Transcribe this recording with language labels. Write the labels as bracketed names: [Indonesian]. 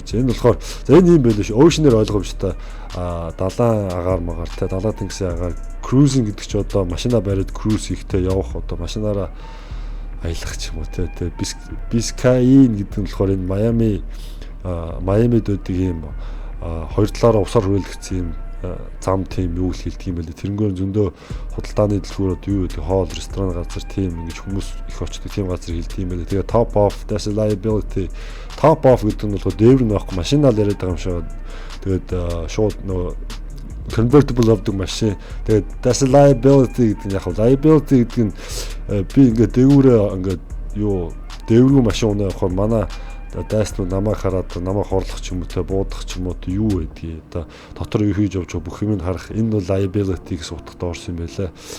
[Mongolian] Энэ болохоор за энэ юм байл ш. Oceanair ойлгомжтой далайн агаар магаар те далайн тэнгисийн агаар cruising гэдэг чи одоо машина бариад cruise хийхтэй явах одоо машинаараа аялах ч юм уу те Biscayne гэдэг нь болохоор энэ Майамид үүдэг юм хоёр талаараа усаар хүрээлэгдсэн юм зам тийм юу л хэлдэг юм байл. Тэрнгээр зөндөө худалдааны дэлгүүр одоо юу гэдэг хоол ресторан газар тийм ингэж хүмүүс их очдог тийм газар хэлдэг юм байл. Тэгээ [English] top off that's a liability. [Mongolian] Top off гэдэг нь болохоор дээвэр нь байхгүй машинаар яриад байгаа юм шиг. Тэгээд шууд нөгөө convertible авдаг машин. Тэгээд [English] that's a liability [Mongolian] гэдэг нь яг liability гэдэг нь би ингээд дээгүүрээ ингээд юу дээгүүр машин унаа явахаар манай дайснууд намайг хараад намайг хорлох ч юм уу те буудах ч юм уу юу байдгийг одоо дотор юу хийж явж байгаа бүх юмыг харах энэ бол liability гэсэн утгатай орсон юм байлаа.